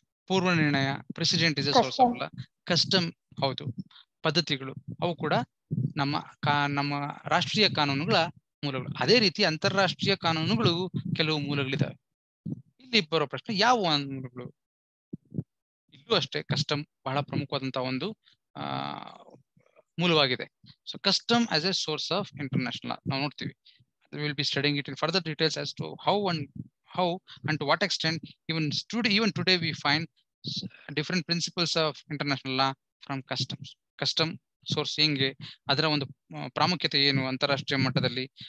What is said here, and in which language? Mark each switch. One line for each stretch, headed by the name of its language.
Kannada: ಪೂರ್ವ ನಿರ್ಣಯ,
English: Precedent is a source of law.
Kannada: Custom, ಹೌದು, ಪದ್ಧತಿಗಳು, ಅವು ಕೂಡ ನಮ್ಮ ರಾಷ್ಟ್ರೀಯ ಕಾನೂನುಗಳ ಮೂಲಗಳು. ಅದೇ ರೀತಿ ಅಂತಾರಾಷ್ಟ್ರೀಯ ಕಾನೂನುಗಳು ಕೆಲವು ಮೂಲಗಳಿದಾವೆ. ಇಲ್ಲಿ ಬರೋ ಪ್ರಶ್ನೆ, ಯಾವ ಮೂಲಗಳು? ಇಲ್ಲೂ ಅಷ್ಟೇ ಕಸ್ಟಮ್ ಬಹಳ ಪ್ರಮುಖವಾದಂತಹ ಒಂದು ಮೂಲವಾಗಿದೆ.
English: so custom as a source of international
Kannada: ನಾವು ನೋಡ್ತೀವಿ.
English: We will be studying it in further details as to how and to what extent even today we find different principles of international law from customs.
Kannada: Custom source ಹೆಂಗೆ, ಅದರ ಒಂದು ಪ್ರಾಮುಖ್ಯತೆ ಏನು ಅಂತಾರಾಷ್ಟ್ರೀಯ ಮಟ್ಟದಲ್ಲಿ.